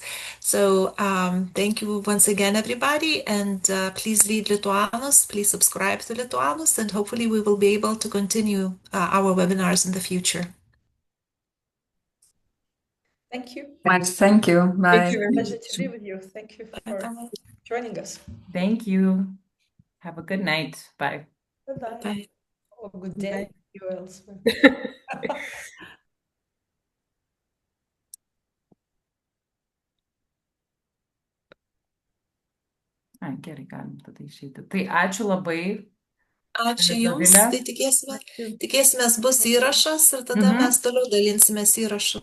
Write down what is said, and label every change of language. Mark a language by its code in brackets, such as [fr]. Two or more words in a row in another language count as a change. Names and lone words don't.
[en] So thank you once again, everybody, and please read Lituanus, please subscribe to Lituanus, and hopefully we will be able to continue our webinars in the future. Thank you. Thank you. Bye. Thank you very much. Pleasure to be with you. Thank you for joining us. Thank you. Have a good night. Bye. Bye-bye. Bye. Oh, good day. Bye. You elsewhere. [lt] Ai, gerai, galim tada išeiti. Tai ačiū labai. Ačiū Jums. Tai tikėsimės bus įrašas ir tada mes toliau dalinsimės įrašu.